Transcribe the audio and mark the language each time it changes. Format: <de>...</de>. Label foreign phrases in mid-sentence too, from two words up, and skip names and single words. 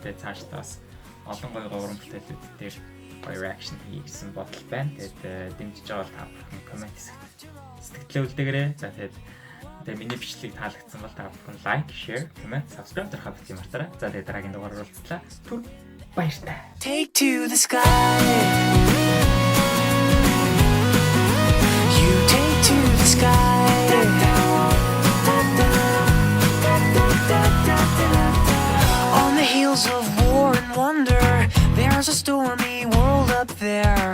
<mn>Тэгээд цаашдаа бас олон гоё уран бүтээлүүд дээр гоё reaction хийсэн бодол байна. Тэгээд дэмжиж байгаа бол та бүхэн коммент хэсэгт сэтгэлээ үлдээгээрэй. За тэгээд миний бичлэгийг таалагдсан бол та бүхэн лайк,</mn> <en>share, comment, subscribe</en> <mn>дарахаа бити мартаарай. За тэгээд дараагийн дугаараар уулзлаа. Түр баяртай.</mn> <en>Take to the sky. You take to the sky. On the heels of war and wonder, there's a stormy world up there.</en>